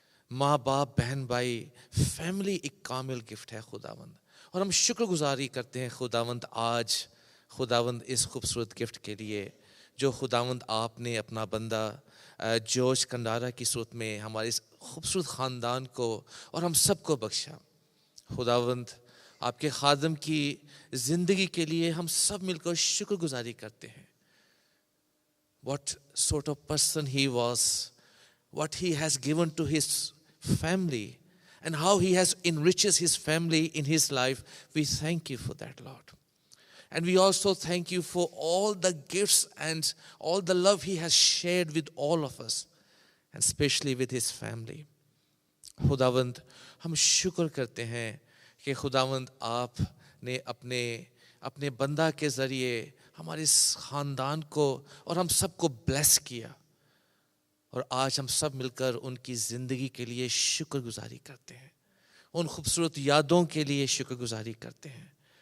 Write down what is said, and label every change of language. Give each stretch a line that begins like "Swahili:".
Hindi: माँ बाप, बहन भाई, फैमिली एक कामिल गिफ्ट है खुदावंद, और हम शुक्रगुजारी करते हैं खुदावंद आज खुदावंद इस खूबसूरत गिफ्ट के लिए जो खुदावंद आपने अपना बंदा जॉर्ज कंडारा की सूरत में हमारे इस खूबसूरत ख़ानदान को और हम सबको बख्शा। खुदावंद आपके खादम की ज़िंदगी के लिए हम सब मिलकर शुक्रगुजारी करते हैं।
English: What sort of person he was, what he has given to his family, and how he has enriched his family in his life. We thank you for that, Lord. And we also thank you for all the gifts and all the love he has shared with all of us, and especially with his family.
Hindi: खुदावंद हम शुक्र करते हैं कि खुदावंद आपने अपने बंदा के ज़रिए हमारे इस ख़ानदान को और हम सबको ब्लेस किया, और आज हम सब मिलकर उनकी ज़िंदगी के लिए शुक्रगुजारी करते हैं, उन खूबसूरत यादों के लिए शुक्रगुजारी करते हैं।